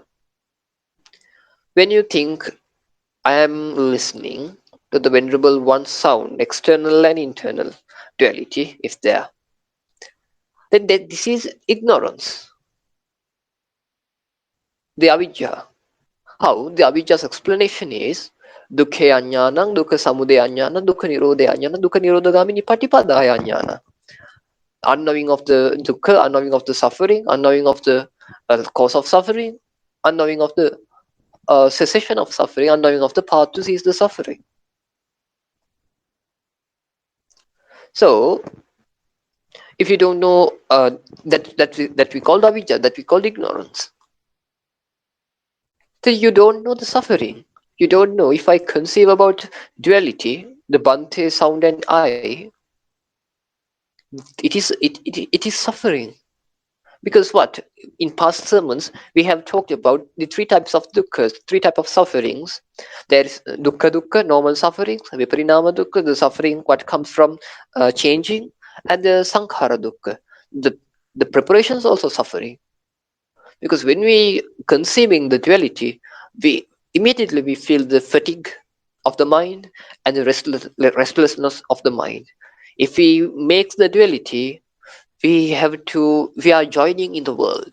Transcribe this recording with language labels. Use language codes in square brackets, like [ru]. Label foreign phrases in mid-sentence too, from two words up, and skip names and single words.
[en] When you think I am listening to the Venerable One's sound, external and internal duality is there, then this is ignorance, the avidya. How? The avidya's explanation is [pi] dukkhe ajnanam, dukkha samudaya ajnanam, dukkha nirodha ajnanam, dukkha nirodhagamini patipadaya ajnana. [en] Unknowing of the dukkha, unknowing of the suffering, unknowing of the cause of suffering, unknowing of the cessation of suffering, unknowing of the path to cease the suffering. So, if you don't know that we call avidya, that we call ignorance, then you don't know the suffering. You don't know. If I conceive about duality, the Bhante, sound, and I, it is suffering. Because what? In past sermons, we have talked about the three types of dukkha, three types of sufferings. There is dukkha, normal sufferings, [pi] viparinama dukkha, [en] the suffering what comes from changing, and the [pi] sankhara dukkha, [en] the the preparations also suffering. Because when we conceiving the duality, we immediately we feel the fatigue of the mind and the restlessness of the mind. If we make the duality, we are joining in the world.